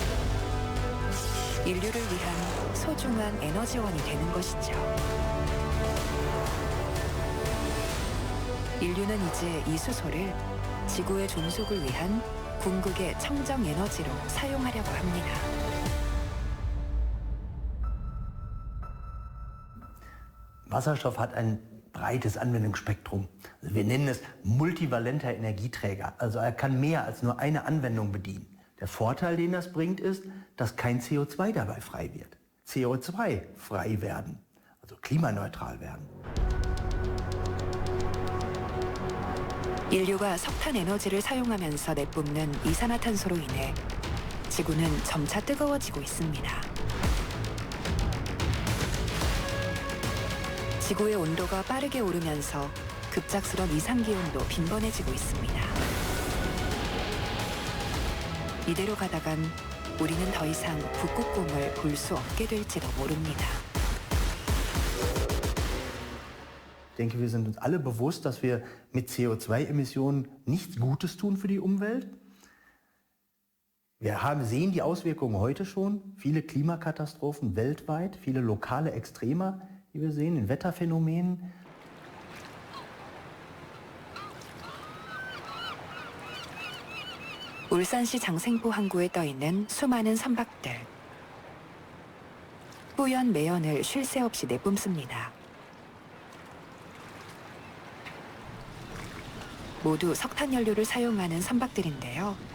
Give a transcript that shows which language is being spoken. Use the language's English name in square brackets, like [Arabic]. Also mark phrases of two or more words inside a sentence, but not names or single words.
[Korean] 인류를 위한 소중한 에너지원이 되는 것이죠. 인류는 이제 이 수소를 지구의 존속을 위한 궁극의 청정 에너지로 사용하려고 합니다. [German] Wasserstoff hat ein breites Anwendungsspektrum. Also wir nennen es multivalenter Energieträger. Also er kann mehr als nur eine Anwendung bedienen. Der Vorteil, den das bringt, ist, dass kein CO2 dabei frei wird. CO2 frei werden, also klimaneutral werden. [Korean] 인류가 석탄 에너지를 사용하면서 내뿜는 이산화탄소로 인해 지구는 점차 뜨거워지고 있습니다. 지구의 온도가 빠르게 오르면서 급작스런 이상기온도 빈번해지고 있습니다. 이대로 가다간 우리는 더 이상 북극곰을 볼 수 없게 될지도 모릅니다. [German] Ich denke, wir sind uns alle bewusst, dass wir mit CO2-Emissionen nichts Gutes tun für die Umwelt. Wir sehen die Auswirkungen heute schon. Viele Klimakatastrophen weltweit, viele lokale Extreme, die wir sehen in Wetterphänomenen. [Korean] 울산시 장생포 항구에 떠있는 수많은 선박들. 뿌연 매연을 쉴 새 없이 내뿜습니다. 모두 석탄 연료를 사용하는 선박들인데요.